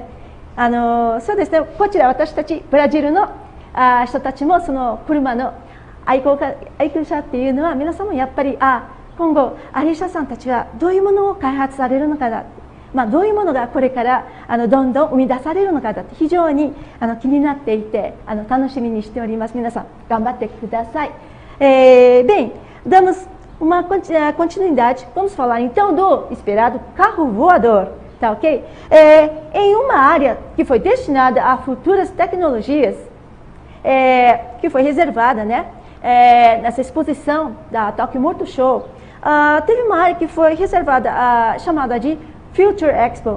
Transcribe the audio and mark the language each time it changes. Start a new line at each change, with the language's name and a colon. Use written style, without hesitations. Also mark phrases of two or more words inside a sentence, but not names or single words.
Japanese: そうですね、こちら私たちブラジルの人たちもその車の愛好者っていうのは皆さんもやっぱり今後アリ社さんたちはどういうものを開発されるのかだ、どういうものがこれからどんどん生み出されるのかだって非常に気になっていて楽しみにしております。皆さん頑張ってください。
Portuguese: Bem, damos uma continuidade. Vamos falar então do esperado carro voador, tá ok? Em uma área que foi destinada a futuras tecnologias, que foi reservada, né? Nessa exposição da Tokyo Motor Show, teve uma área que foi reservada, chamada de Future Expo.